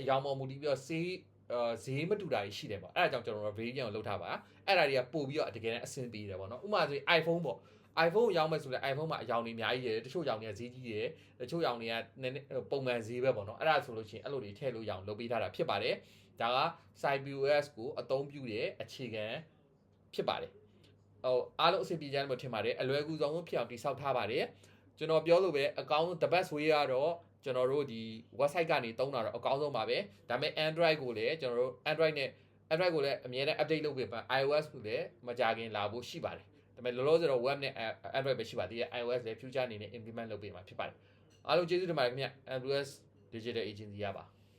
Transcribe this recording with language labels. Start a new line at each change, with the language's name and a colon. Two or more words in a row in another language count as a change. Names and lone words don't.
Burmese: ယောင်ပေါ်မူတည်ပြီးတော့ဈေးမတူတာရှိတယ်ပေါ့အဲ့ဒါကြောင့်ကျွန်တော်တို့ variant ကိုလုပ်ထားပါအဲ့ဒါတွေကပို့ပြီးတော့တကယ်နဲ့အဆင်ပြေတယ်ပေါ့နော်ဥမာဆိုရင် iPhone ပေါ့ iPhone ကိုရောင်းမယ်ဆိုလည်း iPhone မှာအယောင်တွေအများကြီးရတယ်တချို့ရောင်တွေကဈေးကြီးတယ်တချို့ရောင်တွေကပုံမှန်ဈေးပဲပေါ့နော်အဲ့ဒါဆိုလို့ရှိရင်အဲ့လိုတွေထည့်လို့ရအောင်လုပ်ပေးထားတာဖြစ်ပါတယ်ဒါက CyberOS ကိုအသုံးပြုတဲ့အခြေခံဖြစ်ပါတယ်ဟိုအားလုံးအဆင်ပြေကြတယ်လို့ထင်ပါတယ်အလွယ်ကူဆုံးဖြစ်အောင်တိစောက်ထားပါတယ် ကျွန်တော်ပြောလို့ပဲအကောင်းဆုံး
English: the best way
Burmese: ကတော့ကျွန်တော်တို့ဒီ website ကနေတုံးတာတော့အကောင်းဆုံးပါပဲဒါပေမဲ့ Android ကိုလည်းကျွန်တော်တို့ Android ကိုလည်းအမြဲတမ်း update လုပ်ပေးပါ iOS ကိုလည်းမကြခင်လာဖို့ရှိပါတယ်ဒါပေမဲ့လောလောဆယ်တော့ web နဲ့ Android ပဲရှိပါသေးတယ် iOS လည်း future အနေနဲ့ implement လုပ်ပေးမှာဖြစ်ပါတယ်အားလုံးကျေးဇူးတင်ပါတယ်ခင်ဗျ AWS Digital Agency ရပါ